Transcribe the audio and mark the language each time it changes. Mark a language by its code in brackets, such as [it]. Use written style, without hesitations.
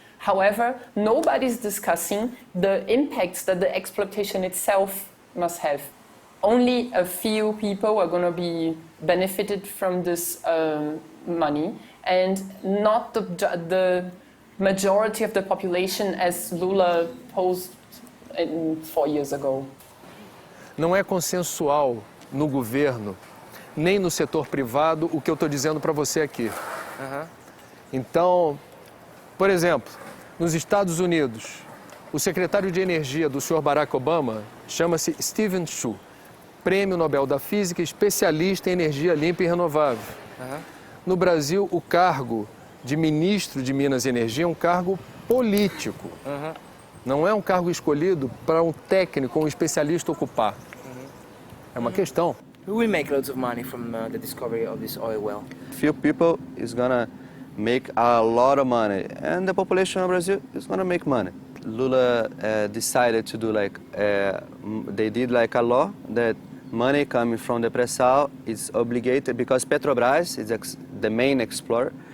[en] However, nobody's discussing the impacts that the exploitation itself must have. Only a few people are going to be benefited from this money, and not the majority of the population as Lula posed 4 years ago. [pt] Não é consensual no governo, nem no setor privado, o que eu estou dizendo para você aqui. Então, por exemplo, nos Estados Unidos, o secretário de Energia do senhor Barack Obama chama-se Steven Chu, Prêmio Nobel da Física, especialista em energia limpa e renovável. No Brasil, o cargo de ministro de Minas e Energia é um cargo político. Não é um cargo escolhido para um técnico ou um especialista ocupar. É uma questão. [en] Who will make loads of money from the discovery of this oil well? Few people is gonna make a lot of money, and the population of Brazil is gonna make money. Lula decided to do like, they did like a law that money coming from the pre-sal is obligated, because Petrobras is the main explorer.